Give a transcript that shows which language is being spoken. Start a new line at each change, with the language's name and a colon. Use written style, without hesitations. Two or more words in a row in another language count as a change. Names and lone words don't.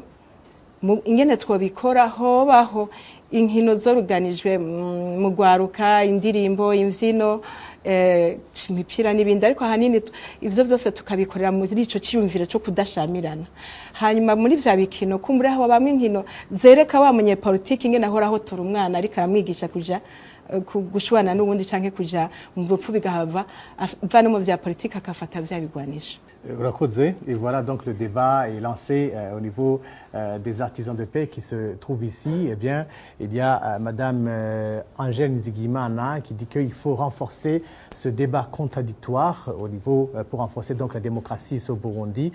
Rundi: Ingene twobikora, hobaho inkino zoruganijwe mu gwaruka, indirimbo, imvyino, imipira n'ibindi, ariko ahanini ivyo byose tukabikorera muri ico cyiyumviro cyo kudashamirana. Hanyuma muri vya bikino kumbure aho bamwe inkino zereka wa munyepolitiki ingene ahoraho tura umwana ariko aramwigisha kuja gushwana n'ubundi canke kuja mu rupfu bigahava va no mu vya politiki akafata vya bigwanisha.
French: Et voilà donc le débat est lancé au niveau des artisans de paix qui se trouvent ici. Eh bien, il y a Madame Angèle Nzigimana qui dit qu'il faut renforcer ce débat contradictoire au niveau pour renforcer donc la démocratie au Burundi.